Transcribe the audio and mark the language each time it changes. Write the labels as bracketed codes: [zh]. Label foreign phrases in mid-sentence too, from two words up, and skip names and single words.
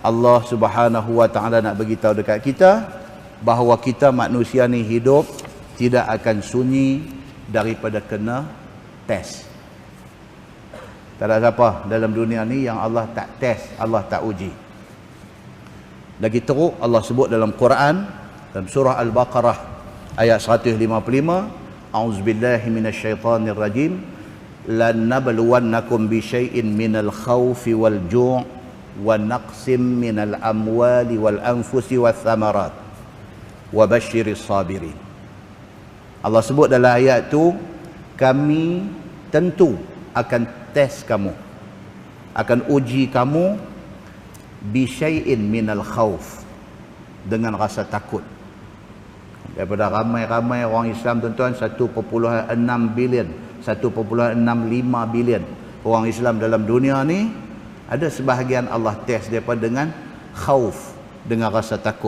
[ar] الله سبحانه وتعالى [ms] nak bagi tahu dekat kita, bahawa kita manusia ni hidup tidak akan sunyi daripada kena test. Tak ada siapa dalam dunia ni yang Allah tak test, Allah tak uji. Lagi teruk Allah sebut dalam Quran, dalam surah Al-Baqarah ayat 155, [ar] أعوذ بالله من الشيطان الرجيم, لنبلونكم بشيء من الخوف والجوع ونقص من الأموال والأنفس والثمرات وبشر الصابرين. [ms] Allah sebut dalam ayat tu, kami tentu akan test kamu, akan uji kamu [ar] بشيء من الخوف, [ms] dengan rasa takut. Daripada ramai-ramai orang Islam tuan-tuan, 1.6 bilion, 1.65 bilion orang Islam dalam dunia ni, ada sebahagian Allah test daripada dengan khauf, dengan rasa takut.